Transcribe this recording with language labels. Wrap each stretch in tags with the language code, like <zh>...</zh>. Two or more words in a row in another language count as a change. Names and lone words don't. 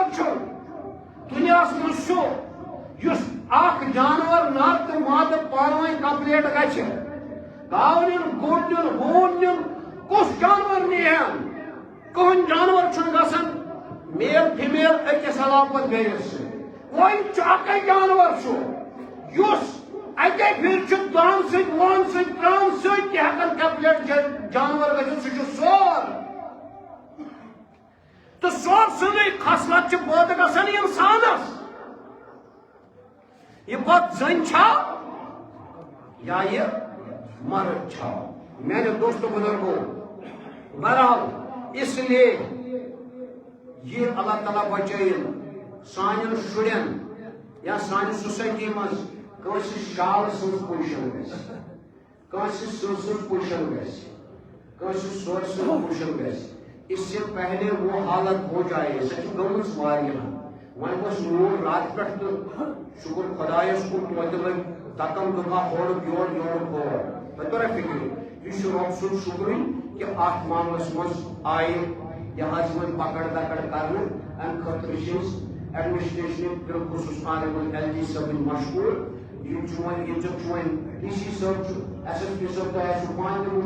<ks>چھُ دُنیاہس منٛز چھُ یُس اکھ جانور نر تہٕ مادٕ پانہٕ ؤنۍ کمپلیٹ گژھِ گاو نیُن گُر نیُن ہوٗن نیُن کُس جانور نیہن کٕہٕنۍ جانور چھُنہٕ گژھان میل فیمیل أکِس علاوٕ پتہٕ بیٚیِس سۭتۍ وۄنۍ چھُ اکے جانور سُہ یُس اکے پھِرِ چھُ دۄن سۭتۍ وُہن سۭتۍ ترٛہن سۭتۍ تہِ ہٮ۪کان کمپلیٹ جانور گژھِتھ سُہ چھُ سور تہٕ سور سٕنٛزٕے خصلت چھِ پٲدٕ گژھان اِنسانس یہ پتہٕ زٔنۍ چھا یا یہ مرد چھا میانیو دوستو بزرگو</ks> <ur>بہرحال اس لیے یہ</ur> <ks>اللہ تعالیٰ بچٲیِن سانٮ۪ن شُرٮ۪ن یا سانہِ سوسایٹی منٛز کٲنٛسہِ شالہٕ سٕنٛز پُزِشن گژھِ کٲنٛسہِ سٕنٛز سٕنٛز پُزِشن گژھِ کٲنٛسہِ سورٕ سٕنٛز پُزِشن گژھِ</ks> <ur>اس سے پہلے وہ حالت ہو جائے</ur> <ks>سۄ چھِ گٔمٕژ واریاہن وۄنۍ گوٚژھ روٗد راتہٕ پٮ۪ٹھ تہٕ شُکر خۄدایس کُن توتہِ لٔگۍ دکم دُکا ہورُکھ یور یورُکھ ہور تۄہہِ توٚرا فِکرِ یہِ چھُ رۄب سُنٛد شُکرٕے کہِ اتھ معاملس منٛز آیہِ یہِ حظ وۄنۍ پکڑ دکڑ کرنہٕ امہِ خٲطرٕ چھِ أسۍ ایڈمنسٹریشن بالخصوٗص آنریبل LG صٲبٕنۍ مشکوٗر یِم چھِ وۄنۍ عزت چھُ وۄنۍ DC صٲب چھُ SSP صٲب تۄہہِ آسِوٕ پانہٕ تہِ</ks>